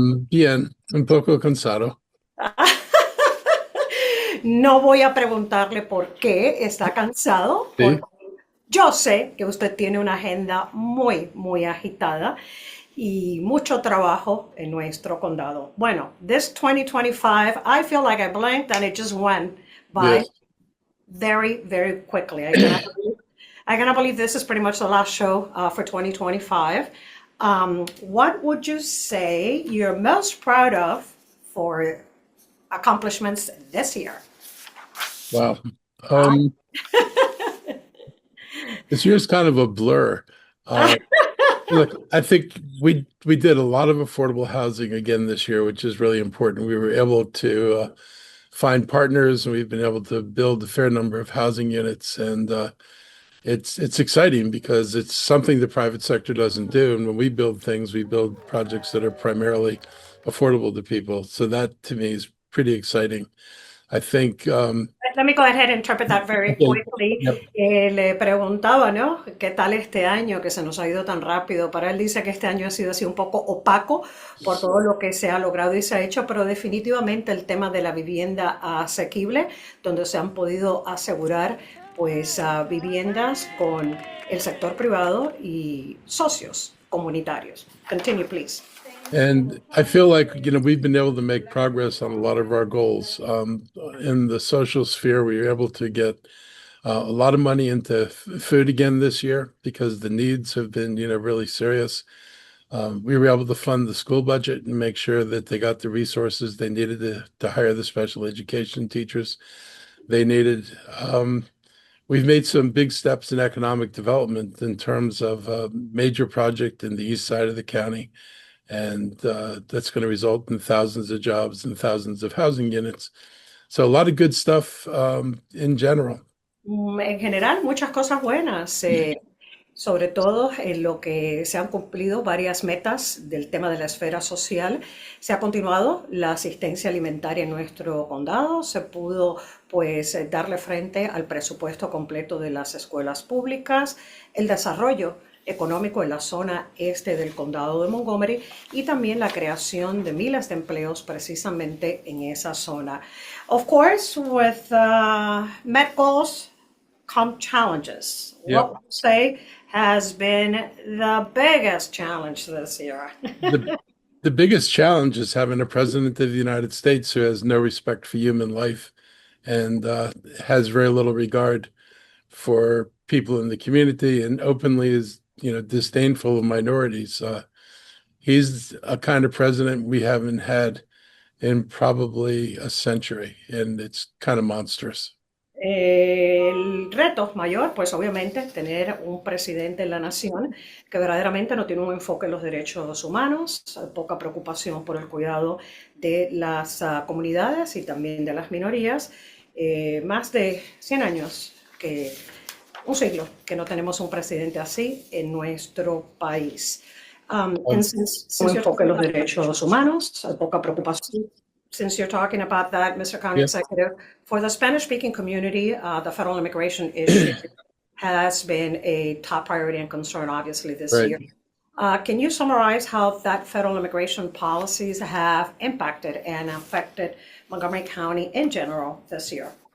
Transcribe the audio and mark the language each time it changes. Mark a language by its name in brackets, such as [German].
[Spanish] Bien, un poco cansado. No voy a preguntarle por qué está cansado, porque yo sé que usted tiene una agenda muy agitada y mucho trabajo en nuestro condado. [English] Bueno, this 2025, I feel like I blinked and it just went by very quickly. I cannot believe this is pretty much the last show for 2025. What would you say you're most proud of for accomplishments this year? Wow. This year's kind of a blur. Look, I think we did a lot of affordable housing again this year, which is really important. We were able to find partners, and we've been able to build a fair number of housing units, and it's exciting because it's something the private sector doesn't do. And when we build things, we build projects that are primarily affordable to people. So that to me is pretty exciting. I think let me go ahead and interpret that very quickly. [Spanish] Le preguntaba, ¿no? ¿Qué tal este año que se nos ha ido tan rápido? Para él dice que este año ha sido así un poco opaco por todo lo que se ha logrado y se ha hecho, pero definitivamente el tema de la vivienda asequible, donde se han podido asegurar pues viviendas con el sector privado y socios comunitarios. [English] Continue, please. And I feel like, we've been able to make progress on a lot of our goals. In the social sphere, we were able to get a lot of money into food again this year because the needs have been, really serious. We were able to fund the school budget and make sure that they got the resources they needed to hire the special education teachers they needed. We've made some big steps in economic development in terms of a major project in the east side of the county. And that's going to result in thousands of jobs and thousands of housing units. So a lot of good stuff in general. [Spanish] En general, muchas cosas buenas, sobre todo en lo que se han cumplido varias metas del tema de la esfera social. Se ha continuado la asistencia alimentaria en nuestro condado, se pudo pues darle frente al presupuesto completo de las escuelas públicas, el desarrollo económico en la zona este del condado de Montgomery y también la creación de miles de empleos precisamente en esa zona. [English] Of course, with met goals come challenges. Yep. What would you say has been the biggest challenge this year? The biggest challenge is having a president of the United States who has no respect for human life and has very little regard for people in the community and openly is disdainful of minorities. He's a kind of president we haven't had in probably a century, and it's kind of monstrous. [Spanish] El reto mayor, pues obviamente, tener un presidente en la nación que verdaderamente no tiene un enfoque en los derechos humanos, poca preocupación por el cuidado de las comunidades y también de las minorías. Más de 100 años un siglo que no tenemos un presidente así en nuestro país. Un enfoque en los derechos humanos, poca preocupación. [English] since you're talking about that, Mr. County Yeah. Executive, for the Spanish-speaking community, the federal immigration issue has been a top priority and concern, obviously, this Right. year. Can you summarize how that federal immigration policies have impacted and affected Montgomery County in general this year?